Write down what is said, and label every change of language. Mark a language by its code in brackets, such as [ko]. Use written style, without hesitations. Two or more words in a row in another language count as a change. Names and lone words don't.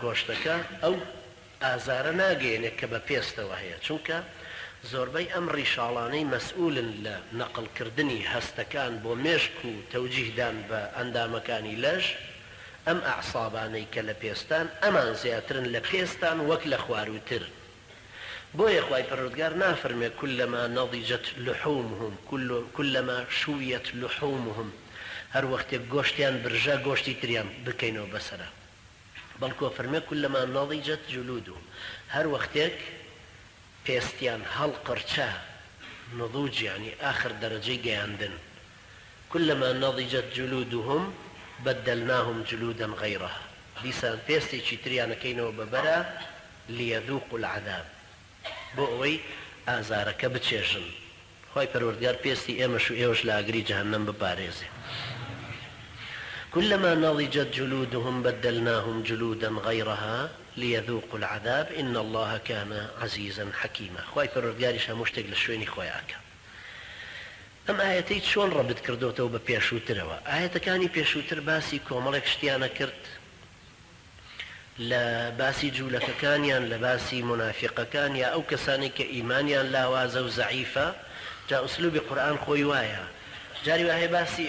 [ckb] گۆشتەکە ئەو ئازارە ناگەێنێت کە بە پێستەوە هەیە چونکە زۆربەی ئەم ڕیشاڵانەی مەسئولن لە نەقڵکردنی هەستەکان بۆ مێشک و تەوجیهدان بە ئەندامەکانی لەش ئەم ئەعسابانەی کە لە پێستان ئەمان زیاترن لە پێستان وەک لە خواروتر بۆیە خوای پەروەردگار نافەرمێ كلما [ar] نضجت لحومهم كلما شويت لحومهم [ckb] هەر وەختێک گۆشتیان برژا گۆشتی تریان بکەینەوە بەسەرا بەڵکو فەرمێ [ar] كلما نضجت جلودهم [ckb] هەر وەختێک پێستیان هەڵقڕچا [ar] نضوج يعني آخر [ckb] دەرەجەی گەیاندن [ar] كلما نضجت جلودهم بدلناهم جلودا غيرها [ckb] دیسان پێستێکی تریانەکەینەوە بەبەرە [ar] ليذوقوا العذاب [ckb] بۆ ئەوەی ئازارەکە بچێژن خوای پەروەردگار پێستی ئێمەش و ئێوەش لە ئاگری جەهەنەم بپارێزێ [ar] كلما نضجت جلودهم بدلناهم جلودا غيرها ليذوقوا العذاب إن الله كان عزيزا حكيما [ckb] خوای پەروەردگاریش هەموو شتێک لە شوێنی خۆیانکە ئەم ئاەتەی چۆن ڕەبت کردوتەوە بە پێشووترەوە ئاەتەکانی پێشووتر باسی کۆمەڵێک شتیانە کرد لە باسی جوولەکەکانیان لە باسی منافقەکان یا ئەو کەسانی کە ئیمانیان لاوازە و زەعیفە جا ئوسلوبی قورئان خۆی وایە جاری وایە باسی